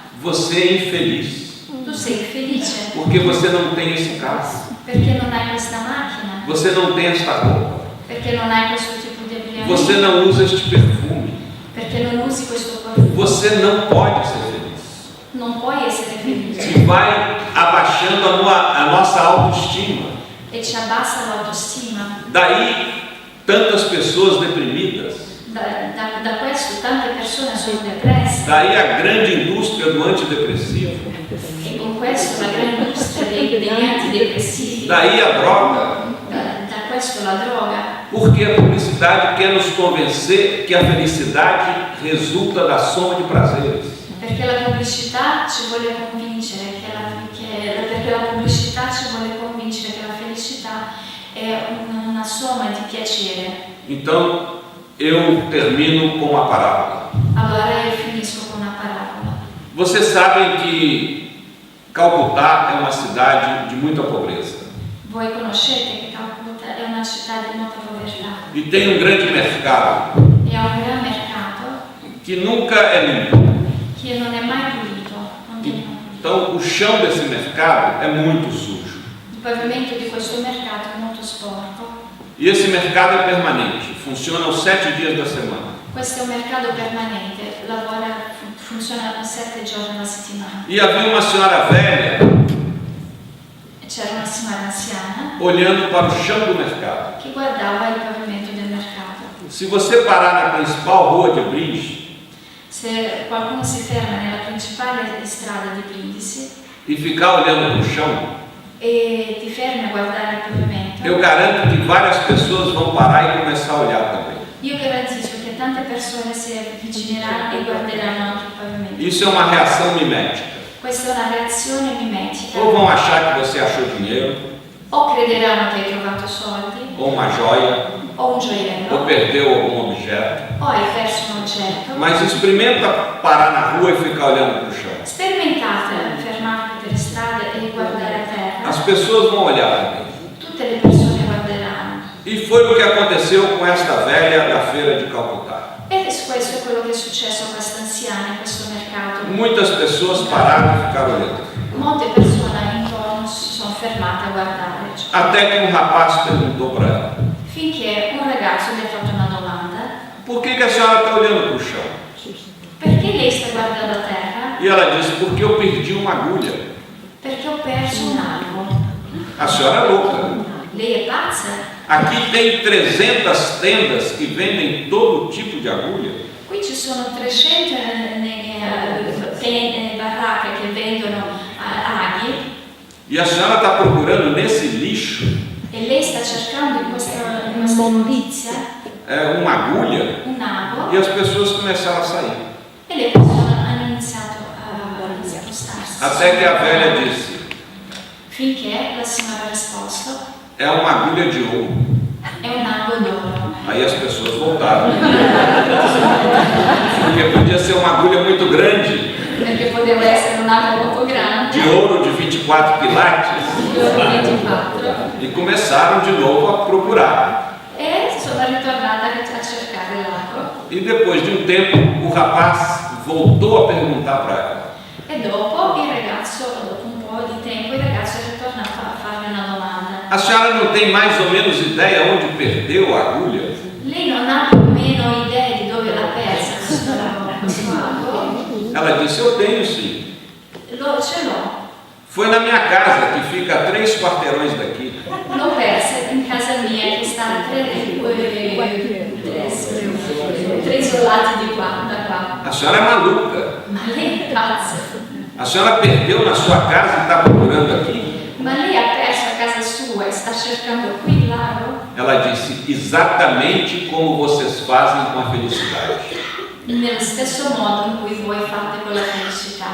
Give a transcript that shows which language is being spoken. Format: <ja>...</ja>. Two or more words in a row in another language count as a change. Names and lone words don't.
<pt>Você é infeliz,</pt> <it>Tu sei felice</it> <pt>porque você não tem esse carro,</pt> <it>perché non hai questa macchina,</it> <pt>você não tem esta roupa,</pt> <it>perché non hai questo tipo di abbigliamento,</it> <pt>você não usa este perfume,</pt> <it>perché non usi questo profumo,</it> <pt>você não pode ser feliz.</pt> <it>non puoi essere felice</it> <pt>E vai abaixando a nossa autoestima.</pt> <it>e ci abbassa l'autostima.</it> <pt>Daí, tantas pessoas deprimidas.</pt> <it>Da questo tante persone sono depresse</it> <pt>Daí a grande indústria do antidepressivo.</pt> <it>e con questo la grande industria degli antidepressivi,</it> <pt>Daí a droga.</pt> <it>da successo la droga?</it> <pt>Porque a publicidade quer nos convencer que a felicidade resulta da soma de prazeres.</pt> <it>Perché la pubblicità ci vuole convincere perché la pubblicità ci vuole convincere che la felicità è una somma di piacere.</it> <pt>Então, eu termino com uma parábola.</pt> <it>Allora io finisco con una parabola.</it> <pt>Vocês sabem que Calcutá é uma cidade de muita pobreza.</pt> <it>Voi conoscete che Calcutta è una città di molta povertà</it> <pt>E tem um grande mercado</pt> <it>e ha un gran mercato</it> <pt>que nunca é limpo.</pt> <it>che non è mai pulito.</it> <pt>Então, o chão desse mercado é muito sujo.</pt> <it>Il pavimento di questo mercato è molto sporco.</it> <pt>E esse mercado é permanente, funciona os 7 dias da semana.</pt> <it>Questo è un mercato permanente, funziona 7 giorni alla settimana.</it> <pt>E havia uma senhora velha</pt> <it>C'era una signora anziana</it> <pt>olhando para o chão do mercado.</pt> <it>che guardava il pavimento del mercato.</it> <pt>Se você parar na principal rua de Brindisi</pt> <it>Se qualcuno si ferma nella principale strada di Brindisi</it> <pt>e ficar olhando para o chão,</pt> <it>e ti fermi a guardare il pavimento,</it> <pt>eu garanto que várias pessoas vão parar e começar a olhar também.</pt> <it>io garantisco che tante persone si avvicineranno e guarderanno anche il pavimento.</it> <pt>Isso é uma reação mimética.</pt> <it>Questa è una reazione mimetica.</it> <pt>Ou vão achar que você achou dinheiro,</pt> <it>O crederanno che hai trovato soldi,</it> <pt>ou uma joia,</pt> <it>o un gioiello,</it> <pt>ou perdeu algum objeto.</pt> <it>o hai perso un oggetto.</it> <pt>Mas experimenta parar na rua e ficar olhando para o chão.</pt> <it>Sperimentate fermarvi per strada e guardare a terra.</it> <pt>As pessoas vão olhar também.</pt> <it>Tutte le persone guarderanno.</it> <pt>E foi o que aconteceu com esta velha da feira de Calcutá.</pt> <it>E questo è quello che è successo a questa anziana in questo mercato.</it> <pt>Muitas pessoas pararam e ficaram olhando.</pt> <it>Molte persone intorno si sono fermate a guardare.</it> <pt>Até que um rapaz perguntou para ela:</pt> <it>Finché un ragazzo le ha fatto una domanda.</it> <pt>por que a senhora está olhando para o chão?</pt> <it>Perché lei sta guardando a terra?</it> <pt>E ela disse: porque eu perdi uma agulha.</pt> <it>Perché ho perso un ago.</it> <pt>A senhora é louca.</pt> <it>Lei è pazza?</it> <pt>Aqui tem 300 tendas que vendem todo tipo de agulha.</pt> <it>Qui ci sono 300 baracche che vendono aghi</it> <pt>E a senhora está procurando nesse lixo</pt> <it>e lei sta cercando in questa immondizia</it> <pt>uma agulha,</pt> <it>un ago</it> <pt>e as pessoas começaram a sair.</pt> <it>e le persone hanno iniziato a spostarsi.</it> <pt>Até que a velha disse:</pt> <it>Finché la signora ha risposto:</it> <pt>é uma agulha de ouro.</pt> <it>è un ago d'oro.</it> <pt>Aí as pessoas voltaram. Porque podia ser uma agulha muito grande,</pt> <it>Perché poteva essere un ago molto grande,</it> <pt>de ouro de 24 quilates.</pt> <it>di oro 24,</it> <pt>E começaram de novo a procurar.</pt> <it>e sono ritornata a cercare l'ago.</it> <pt>E depois de um tempo, o rapaz voltou a perguntar para ela:</pt> <it>E dopo il ragazzo, dopo un po' di tempo, il ragazzo è ritornato a farle una domanda.</it> <pt>a senhora não tem mais ou menos ideia onde perdeu a agulha?</pt> <it>Lei non ha più o meno idea di dove l'ha persa questo ago?</it> <pt>Ela disse: eu tenho sim.</pt> <it>Ce l'ho.</it> <pt>Foi na minha casa, que fica a 3 quarteirões daqui.</pt> <it>L'ho persa in casa mia che sta a 3 isolati di qua, da qua.</it> <pt>A senhora é maluca.</pt> <it>Ma lei è pazza.</it> <pt>A senhora perdeu na sua casa e está procurando aqui?</pt> <it>Ma lei ha perso a casa sua e sta cercando qui il lago?</it> <pt>Ela disse: exatamente como vocês fazem com a felicidade.</pt> <it>Nello stesso modo in cui voi fate con la felicità.</it>